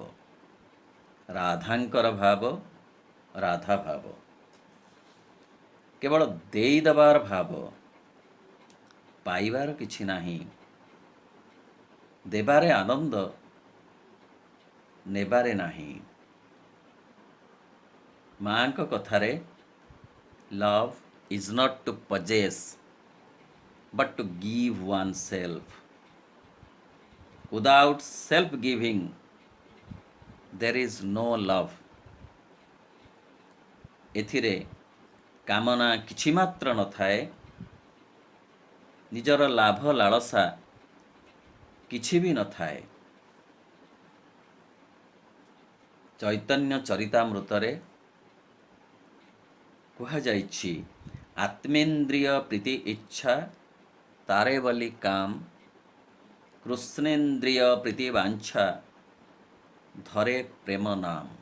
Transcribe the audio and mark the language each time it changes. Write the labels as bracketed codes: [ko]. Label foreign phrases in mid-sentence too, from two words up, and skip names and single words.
[or] ରାଧାଙ୍କର ଭାବ ରାଧା ଭାବ, କେବଳ ଦେଇଦେବାର ଭାବ, ପାଇବାର କିଛି ନାହିଁ। ଦେବାରେ ଆନନ୍ଦ, ନେବାରେ ନାହିଁ। ମାଙ୍କ କଥାରେ, [en] love is not to possess but to give oneself. Without self giving there is no love. [or] ଏଥିରେ କାମନା କିଛି ମାତ୍ର ନଥାଏ, ନିଜର ଲାଭ ଲାଳସା କିଛି ବି ନଥାଏ। ଚୈତନ୍ୟ ଚରିତାମୃତରେ କୁହାଯାଇଛି, [bn] আত্মেন্দ্রিয় প্রীতি ইচ্ছা তারে বলি কাম, কৃষ্ণেন্দ্রিয় প্রীতি বাঞ্ছা ধরে প্রেম নাম।